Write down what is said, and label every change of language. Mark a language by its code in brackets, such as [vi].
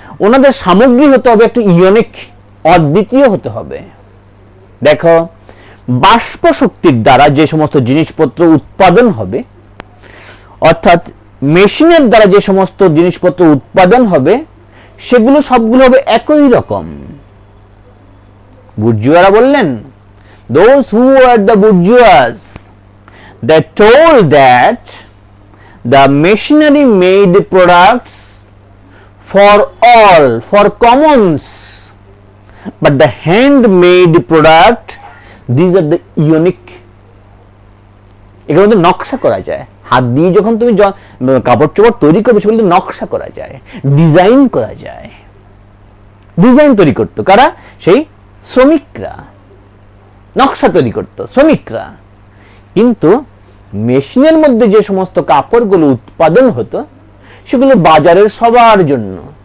[bn] ওনাদের সামগ্রী হতে হবে একটু ইউনিক, অদ্বিতীয় হতে হবে। দেখো, বাষ্প শক্তির দ্বারা যে সমস্ত জিনিসপত্র উৎপাদন হবে, অর্থাৎ মেশিনের দ্বারা যে সমস্ত জিনিসপত্র উৎপাদন হবে, সেগুলো সবগুলো হবে একই রকম। বুর্জুয়ারা বললেন, [en] those who are the bourgeois, they told that the machinery made products for all, for commons, but the handmade product, these are the unique. [bn] এগুলো মধ্যে নকশা করা যায়, হাত দিয়ে যখন তুমি কাপড় চোপড় তৈরি করবে সেগুলো নকশা করা যায়, ডিজাইন করা যায়। ডিজাইন তৈরি করতো কারা? সেই শ্রমিকরা। নকশা তৈরি করতো শ্রমিকরা। কিন্তু মেশিনের মধ্যে যে সমস্ত কাপড়গুলো উৎপাদন হতো সেগুলো বাজারের সবার জন্য।